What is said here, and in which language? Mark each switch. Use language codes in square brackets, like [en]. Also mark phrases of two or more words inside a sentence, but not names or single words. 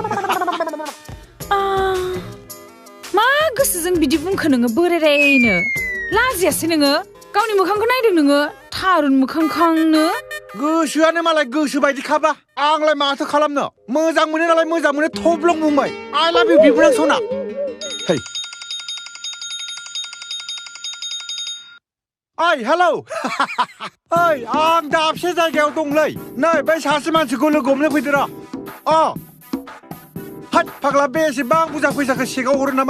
[brx] मा गोसोजों बिदि बुंखो नोङो बोरायनो? लाजियासै नोङो? गावनि मोखांखौ नायदों नोङो? थारुन मोखांखांनो। गोसोआनो मालाय गोसो बायदिखाबा आंलाय माथो खालामनो? मोजां मोनो नालाय मोजां मोनो थब्लं बुंबाय। [en] I love you [brx] बिबोनां सना। [en] Hey. हेलौ। [brx] आं दाबसे जायगायाव दंलै। नै बै सासे मानसिखौ लोगो हमनो फैदो र'। हाट फाग्ला बेसेबां बुरजा फैसाखौ सेगाव हरो नामा?